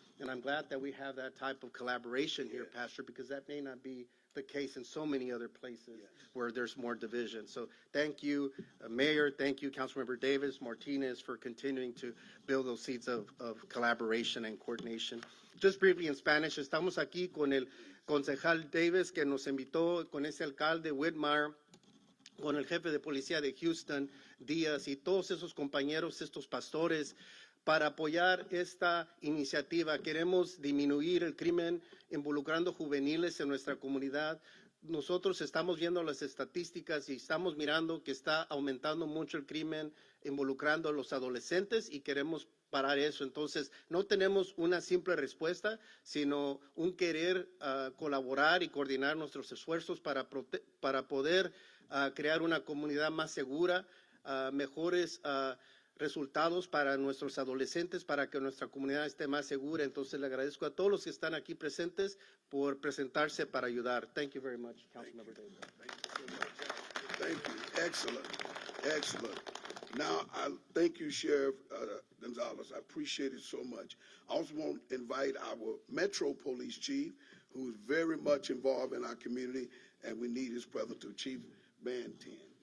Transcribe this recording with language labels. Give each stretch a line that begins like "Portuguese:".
English: And I'm glad that we have that type of collaboration here, Pastor, because that may not be the case in so many other places where there's more division. So thank you, Mayor. Thank you, Councilmember Davis, Martinez, for continuing to build those seeds of collaboration and coordination. Just briefly in Spanish,
Spanish: estamos aquí con el concejal Davis que nos invitó, con ese alcalde Whitmire, con el jefe de policía de Houston, Díaz, y todos esos compañeros, estos pastores, para apoyar esta iniciativa. Queremos disminuir el crimen involucrando juveniles en nuestra comunidad. Nosotros estamos viendo las estadísticas y estamos mirando que está aumentando mucho el crimen involucrando a los adolescentes y queremos parar eso. Entonces, no tenemos una simple respuesta, sino un querer colaborar y coordinar nuestros esfuerzos para poder crear una comunidad más segura, mejores resultados para nuestros adolescentes, para que nuestra comunidad esté más segura. Entonces, le agradezco a todos los que están aquí presentes por presentarse para ayudar.
English: Thank you very much, Councilmember Davis. Thank you. Excellent. Excellent. Now, I thank you, Sheriff Gonzalez. I appreciate it so much. I also want to invite our Metro Police Chief, who is very much involved in our community, and we need his brother to Chief Banton.